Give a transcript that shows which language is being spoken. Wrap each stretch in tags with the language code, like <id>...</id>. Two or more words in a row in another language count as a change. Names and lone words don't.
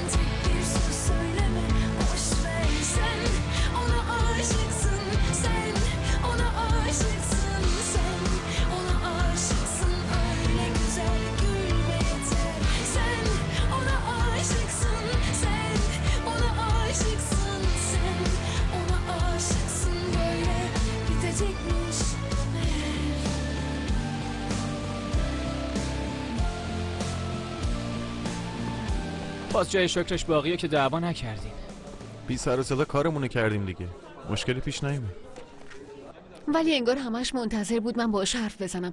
<tr>Tek bir söz söyleme, boş ver. Sen ona aşıksın, sen ona aşıksın, sen ona aşıksın. Öyle güzel gülme yeter. Sen ona aşıksın, sen ona aşıksın, sen ona aşıksın. Böyle bitecekmiş meğer.</tr> <fa>باز جای شکرش باقیه که دعوا نکردیم. بی سر و صدا کارمونو کردیم دیگه. مشکلی پیش نیومد. ولی انگار همش منتظر بود من باهاش حرف بزنم.</fa>